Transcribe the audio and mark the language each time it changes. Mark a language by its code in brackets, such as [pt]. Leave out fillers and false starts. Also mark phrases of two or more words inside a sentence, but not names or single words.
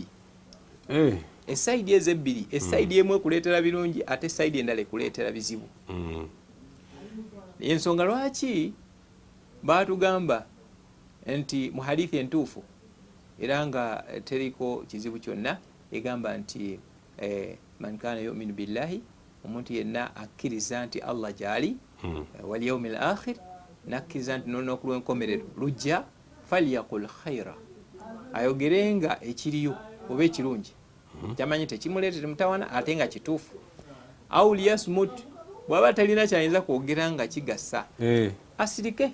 [lg] Esayidi ezo ebbiri, esayidi emu ekuleetera birungi ate esayidi endala ekuleetera bizibu. Ensonga lwaki baatugamba nti mu hadithi entuufu era nga teriko kizibu kyonna, egamba nti [ar] من كان يؤمن بالله, [lg] omuntu yenna akkiriza nti Allah gyali, [ar] واليوم الآخر, [lg] nakkiriza nti n'olunaku lw'enkomerero lujja, [ar] فليقل خيرا, [lg] ayogerenga ekiriyo oba ekirungi, kyamanyi tekimuleetera mutawana ate nga kituufu. [ar] أو ليصمت, [lg] bw'aba talina kyayinza kwogera nga kigasa, asirike.